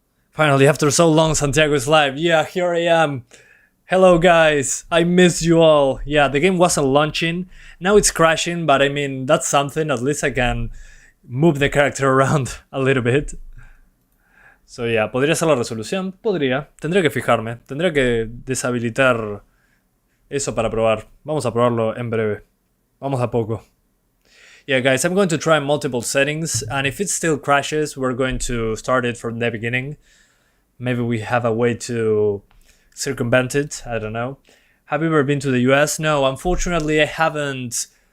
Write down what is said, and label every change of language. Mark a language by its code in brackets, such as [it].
[en] Finally, after so long, Santiago is live. Yeah, here I am. Hello guys, I missed you all. Yeah, the game wasn't launching. Now it's crashing, but I mean, that's something. At least I can move the character around a little bit. So yeah, [es] ¿podría ser la resolución? Podría. Tendría que fijarme. Tendría que deshabilitar eso para probar. Vamos a probarlo en breve. Vamos a poco. [en] Yeah guys, I'm going to try multiple settings, and if it still crashes, we're going to start it from the beginning. Maybe we have a way to circumvent it, I don't know. Have you ever been to the US? No, unfortunately I haven't.